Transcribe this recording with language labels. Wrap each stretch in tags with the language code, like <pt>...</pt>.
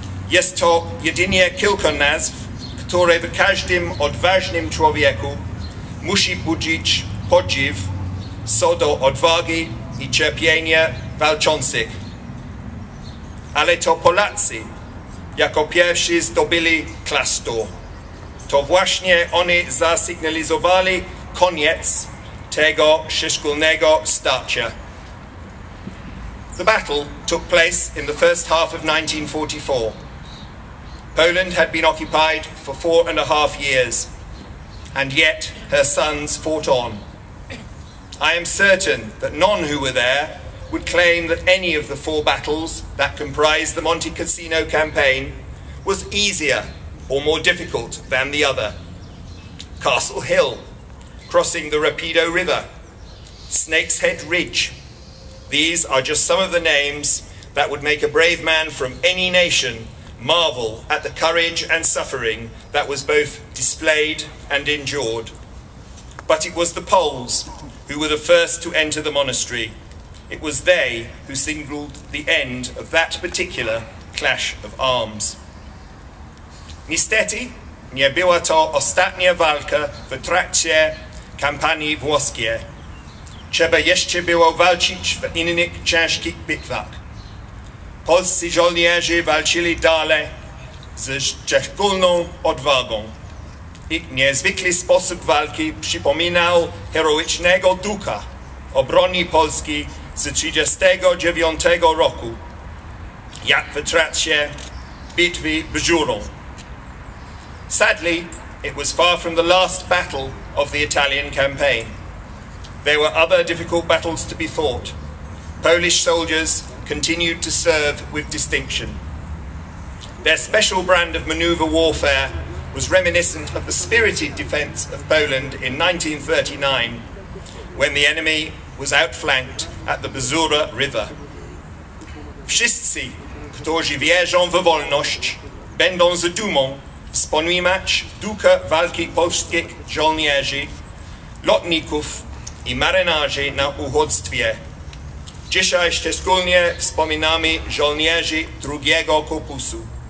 <pl>Jest to jedynie kilka nazw, które w każdym odważnym człowieku musi budzić podziw co do odwagi i cierpienia walczących. Ale to Polacy jako pierwsi zdobyli klasztor. To właśnie oni zasygnalizowali koniec tego szczególnego starcia.</pl> <en>The battle took place in the first half of 1944. Poland had been occupied for 4.5 years, and yet her sons fought on. I am certain that none who were there would claim that any of the 4 battles that comprised the Monte Cassino campaign was easier or more difficult than the other. Castle Hill, crossing the Rapido River, Snake's Head Ridge. These are just some of the names that would make a brave man from any nation marvel at the courage and suffering that was both displayed and endured. But it was the Poles who were the first to enter the monastery. It was they who signalled the end of that particular clash of arms.</en> <pl>Niestety, nie była to ostatnia walka w trakcie kampanii włoskiej. Trzeba jeszcze było walczyć w innych ciężkich bitwach. Polscy żołnierze walczyli dalej ze szczególną odwagą. Ich niezwykły sposób walki przypominał heroicznego ducha obrony Polski z 1939 roku, jak w trakcie bitwy Bżurą.</pl> <en>Sadly, it was far from the last battle of the Italian campaign. There were other difficult battles to be fought. Polish soldiers continued to serve with distinction. Their special brand of maneuver warfare was reminiscent of the spirited defence of Poland in 1939, when the enemy was outflanked at the Bzura River.</en> <pl>Wszyscy, którzy wierzą w wolność, będą z dumą wspominać ducha walki polskich żołnierzy, lotników i marynarzy na uchodźstwie. Dzisiaj szczególnie wspominamy żołnierzy drugiego korpusu.</pl>